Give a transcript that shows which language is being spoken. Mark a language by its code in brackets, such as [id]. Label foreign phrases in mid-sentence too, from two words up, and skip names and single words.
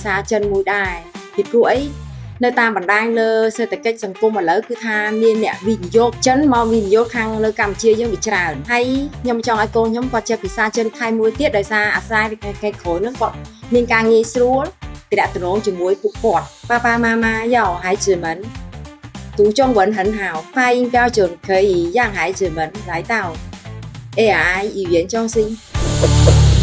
[km] សាចិនមួយដែរពីព្រោះអីនៅតាមបណ្ដាញលើសេដ្ឋកិច្ចសង្គមឥឡូវគឺថាមានអ្នកវិនិយោគចិនមកវិនិយោគខាងនៅកម្ពុជាយើងវាច្រើនហើយខ្ញុំចង់ឲ្យកូនខ្ញុំគាត់ចេះភាសាចិនថៃមួយទៀតដោយសារអាស្រ័យពីគេក្រោយនឹងគាត់មានការងារស្រួលតំណងជាមួយពួកគាត់ [zh] 爸爸妈妈要孩子们读中文很好发音标准可以让孩子们来到 AI 语言中心